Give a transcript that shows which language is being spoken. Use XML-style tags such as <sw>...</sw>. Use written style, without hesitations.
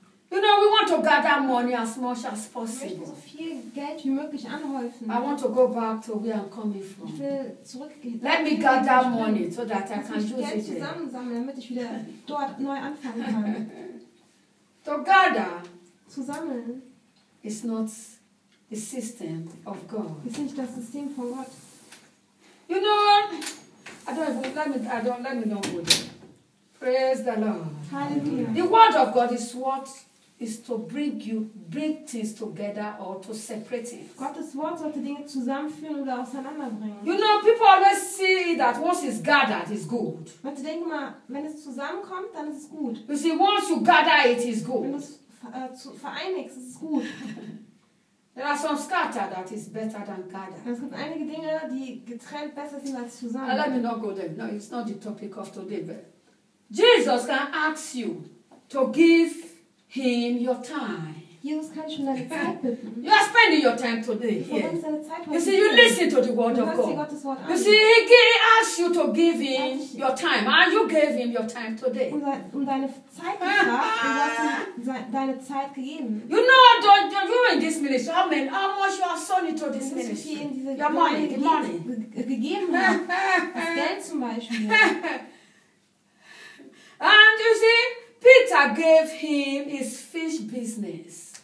<en>You know, we want to gather money as much as possible.</en> <de>So viel Geld wie möglich anhäufen.</de> <en>I want to go back to where I'm coming from.</en> <de>Ich will zurückgehen.</de> <en>Let me gather money so that I can use it.</en> <de>Zusammensammeln, damit ich wieder dort neu anfangen kann.</de> <en>To gather.</en> <de>Zusammeln.</de> <en>Is not the system of God.</en> <de>Ist nicht das System von Gott.</de> <en>You know, let me not go there. Praise the Lord.</en> <de>Hallelujah.</de> <en>The word of God is what is to bring things together or to separate it.</en> <de>Gottes Wort sollte Dinge zusammenführen oder auseinanderbringen.</de> <en>You know, people always see that once it's gathered, it's good.</en> <de>Man denkt immer, wenn es zusammenkommt, dann ist es gut.</de> <en>You see, once you gather it, it's good.</en> <de>Wenn du es vereinigst, ist es gut.</de> <en>There are some scatter that is better than gathered.</en> <de>Es gibt einige Dinge, die getrennt besser sind als zusammen.</de> <en>Now, let me not go there. No, it's not the topic of today. But Jesus can ask you to give him your time.</en> <de>Jesus kann schon deine Zeit bitten.</de> <en>You are spending your time today. Yeah. You see, you listen to the word of God. You see, he asks you to give him your time, and you gave him your time today.</en> <de>Und deine Zeit gefragt, und deine Zeit gegeben.</de> <en>You know, you in this ministry, how many, how much you are sold into this ministry? Your money, the money.</en> <de>Gegeben, das Geld zum Beispiel.</de> <en>And you see, Peter gave him his fish business.</en>